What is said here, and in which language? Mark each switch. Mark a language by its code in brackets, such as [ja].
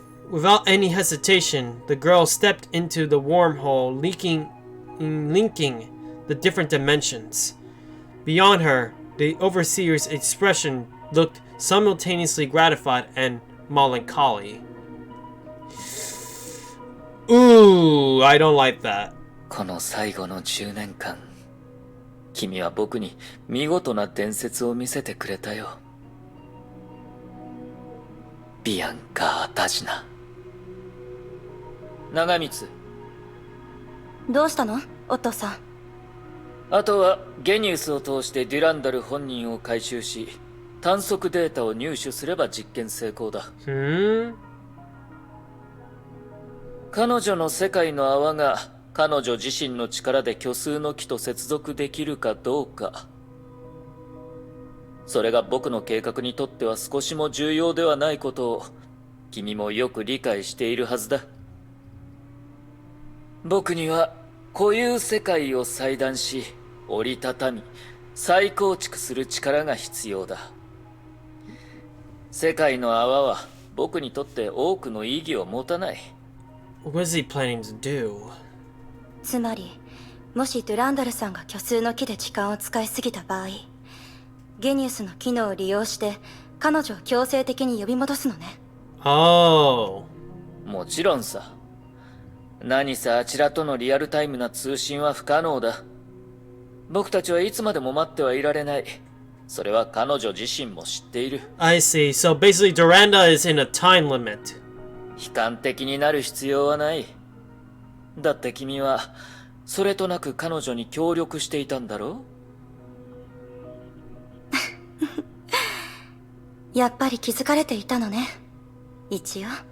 [en] Without any hesitation, the girl stepped into the wormhole, linking the different dimensions. Beyond her, the overseer's expression looked simultaneously gratified and melancholy. Ooh, I don't like that. [ja] この最後の10年間、君は僕に見事な伝説を見せてくれたよ。ビアンカ・タジナ。長光。どうしたのオットーさん。あとはゲニウスを通してデュランダル本人を回収し、探索データを入手すれば実験成功だ。彼女の世界の泡が彼女自身の力で虚数の木と接続できるかどうか。それが僕の計画にとっては少しも重要ではないことを君もよく理解しているはずだ。僕には固有世界を裁断し、折りたたみ、再構築する力が必要だ。世界の泡は僕にとって多くの意義を持たない。 [en] What is he planning to do? [ja] つまり、もしドゥランダルさんが虚数の木で時間を使いすぎた場合、ゲニウスの機能を利用して彼女を強制的に呼び戻すのね。 [en] Oh. [ja] もちろんさ。何せあちらとのリアルタイムな通信は不可能だ。僕たちはいつまでも待ってはいられない。それは彼女自身も知っている。 [en] I see. So basically Durandal is in a time limit. [ja] 悲観的になる必要はない。だって君はそれとなく彼女に協力していたんだろうやっぱり気づかれていたのね。一応。